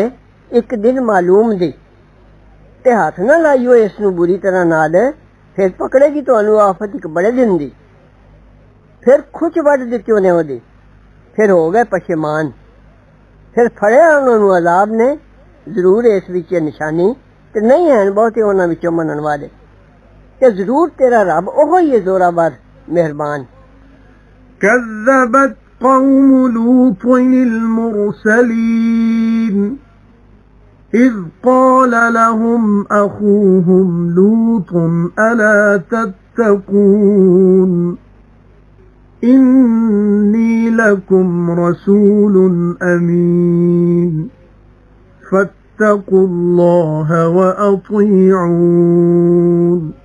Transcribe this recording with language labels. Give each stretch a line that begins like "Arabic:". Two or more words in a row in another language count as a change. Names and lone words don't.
Punjabi: ਇੱਕ ਦਿਨ ਮਾਲੂਮ ਦੀ ਤੇ ਹੱਥ ਨਾ ਲਾਈਓ ਇਸ ਨੂੰ ਬੁਰੀ ਤਰ੍ਹਾਂ ਨਾਲ ਫਿਰ ਪਕੜੇਗੀ ਤੁਹਾਨੂੰ ਆਫਤ ਇੱਕ ਬੜੇ ਦਿਨ ਦੀ ਫਿਰ ਖੁਚ ਵੱਢ ਦਿੱਤੀ ਉਹਨੇ ਉਹਦੀ ਫਿਰ ਹੋ ਗਏ ਪਸ਼ੇਮਾਨ ਫਿਰ ਫੜਿਆ ਉਹਨਾਂ ਨੂੰ ਅਜ਼ਾਬ ਨੇ ਜ਼ਰੂਰ ਇਸ ਵਿੱਚ ਨਿਸ਼ਾਨੀ ਤੇ ਨਹੀਂ ਹਨ ਬਹੁਤੇ ਉਹਨਾਂ ਵਿੱਚੋਂ ਮੰਨਣ ਵਾਲੇ ਤੇ ਜ਼ਰੂਰ ਤੇਰਾ ਰੱਬ ਉਹ ਹੀ ਹੈ ਜ਼ੋਰਾਵਰ ਮਿਹਰਬਾਨ
Arabic: كذبت قوم لوط المرسلين إذ قال لهم أخوهم لوط ألا تتقون إني لكم رسول أمين فاتقوا الله وأطيعون